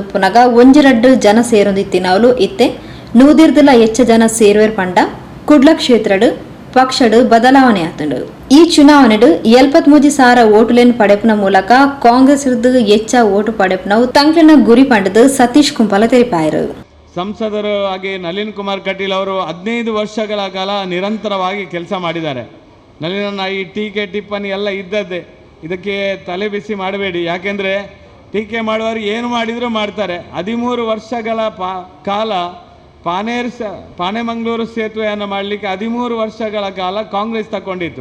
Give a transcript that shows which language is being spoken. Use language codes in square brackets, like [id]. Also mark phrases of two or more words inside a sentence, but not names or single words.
[tcy] ಪುನಗ ಒಂಜೆರಡ್ಡು ಜನ ಸೇರೊಂದಿತ್ತಿನವಲು ಇತ್ತೆ ನೂದಿರ್ದಲ ಹೆಚ್ಚ ಜನ ಸೇರುವೆರ್ ಪಂಡ ಕುಡ್ಲ ಕ್ಷೇತ್ರಡು ಪಕ್ಷಡು ಬದಲಾವಣೆ ಆತಂಡು. ಈ ಚುನಾವಣೆಡು 73,000 ಓಟುಲೆನ್ ಪಡೆಪನ ಮೂಲಕ ಕಾಂಗ್ರೆಸ್ ಹೆಚ್ಚ ಓಟು ಪಡೆಪನವು ತಂಕ್ಲಿನ ಗುರಿ ಪಂಡದು ಸತೀಶ್ ಕುಂಪಲ ತೆರಿಪಾಯರು. [kn] ಸಂಸದರು ಆಗಿ ನಳಿನ್ ಕುಮಾರ್ ಕಟೀಲ್ ಅವರು 15 ವರ್ಷಗಳ ಕಾಲ ನಿರಂತರವಾಗಿ ಕೆಲಸ ಮಾಡಿದ್ದಾರೆ. ನಳಿನ ಈ ಟೀಕೆ ಟಿಪ್ಪಣಿ ಎಲ್ಲ ಇದ್ದದ್ದೇ, ಇದಕ್ಕೆ ತಲೆ ಬಿಸಿ ಮಾಡಬೇಡಿ. ಯಾಕೆಂದರೆ ಟೀಕೆ ಮಾಡುವವರು ಏನು ಮಾಡಿದರೂ ಮಾಡ್ತಾರೆ. 13 ವರ್ಷಗಳ ಕಾಲ ಪಾಣೆಮಂಗಳೂರು ಸೇತುವೆಯನ್ನು ಮಾಡಲಿಕ್ಕೆ 13 ವರ್ಷಗಳ ಕಾಲ ಕಾಂಗ್ರೆಸ್ ತಗೊಂಡಿತ್ತು.